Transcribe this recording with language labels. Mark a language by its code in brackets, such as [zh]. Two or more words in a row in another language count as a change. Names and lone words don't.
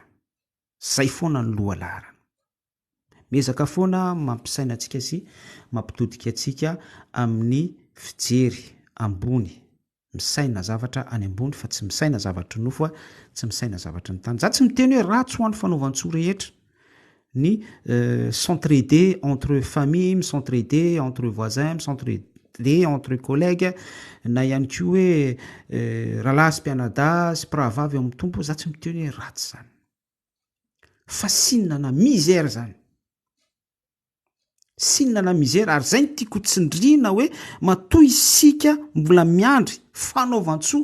[mg] Zay foana ny loha laharana. Miezaka foana mampisaina atsika sy mampitodika atsika amin'ny fijery ambony, misaina zavatra any ambony fa tsy misaina zavatra nofo, tsy misaina zavatra ny tany. Za tsy miteny hoe ratsy ho an'ny fanaovan-tsoa rehetra, ny [fr] s'entraider entre famille, s'entraider entre voisins, s'entraider entre collègues, [mg] na ihany koa hoe rahalahy sy mpianadahy sy mpiravavy amin'ny tompo, za tsy miteny hoe ratsy zany. Fa sinona na misère zany. Sinona na misère, ary zay ny tiako tsindriana hoe matoa isika mbola miandry fanaovan-tsoa.